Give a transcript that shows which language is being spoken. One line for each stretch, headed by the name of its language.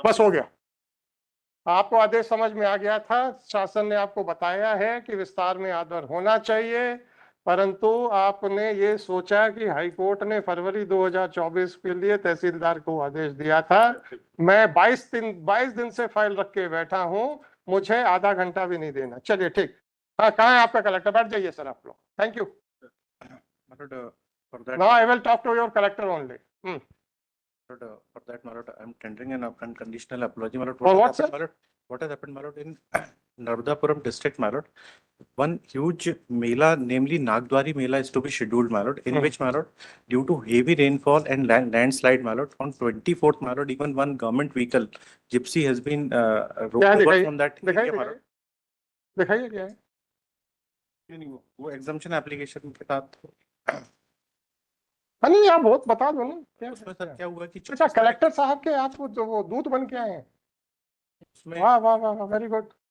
Hindi: बस हो गया, आपको आदेश समझ में आ गया था, शासन ने आपको बताया है कि विस्तार में आदर होना चाहिए, परंतु आपने ये सोचा कि हाई कोर्ट ने फरवरी 2024 के लिए तहसीलदार को आदेश दिया था, मैं 22 दिन से फाइल रख के बैठा हूं, मुझे आधा घंटा भी नहीं देना। चलिए ठीक, हाँ, कहाँ है आपका कलेक्टर? बैठ जाइए सर आप लोग, thank you.
English: Now I will talk to your collector only. For that, my lord, I'm tendering an unconditional apology, my lord. For what, has happened, my lord? What has happened, my lord, in Narmadapuram district, my lord? One huge Mela, namely Nagdwari Mela, is to be scheduled, my lord, in which, my lord, due to heavy rainfall and landslide, my lord, on 24th, my lord, even one government vehicle, gypsy, has been removed from that area, my lord.
Hindi: दिखाइए क्या है? वो exemption application के साथ नहीं, आप बहुत बता दो ना क्या उसमें सर क्या हुआ कि अच्छा, कलेक्टर साहब के आप वो दूत बन के आए हैं, उसमें वाह वाह वाह, वेरी गुड।